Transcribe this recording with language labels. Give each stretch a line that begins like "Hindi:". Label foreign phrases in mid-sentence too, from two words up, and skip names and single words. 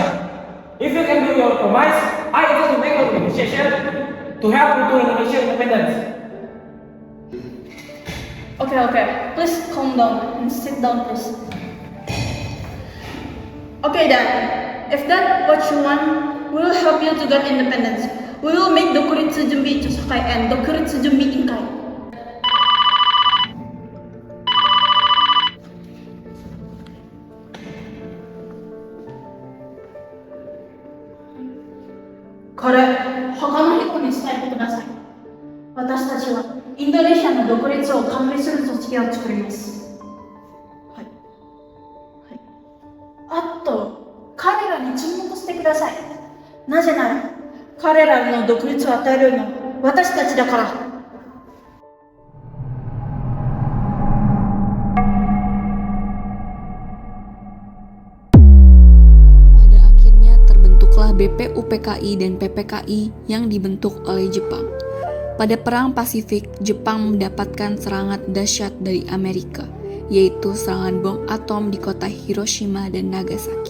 English: If you can do your promise, I will to make a negotiation to help you to Indonesia independence. Okay. Please calm down and sit down, please. Okay, Dad. If that's what you want, we will help you to get independence. We will make Dokuritsu Junbi Chosakai and Dokuritsu Junbi Inkai.
Japanese: Kore, 他の人に伝えてください。私たちはインドネシアの独立を完備する組織を作ります。はい。あと、彼らに注目してください。なぜなら、彼らの独立を与えるのは私たちだから。
Indonesian: Pada akhirnya terbentuklah BPUPKI dan PPKI yang dibentuk oleh Jepang. Pada Perang Pasifik, Jepang mendapatkan serangan dahsyat dari Amerika, yaitu serangan bom atom di kota Hiroshima dan Nagasaki.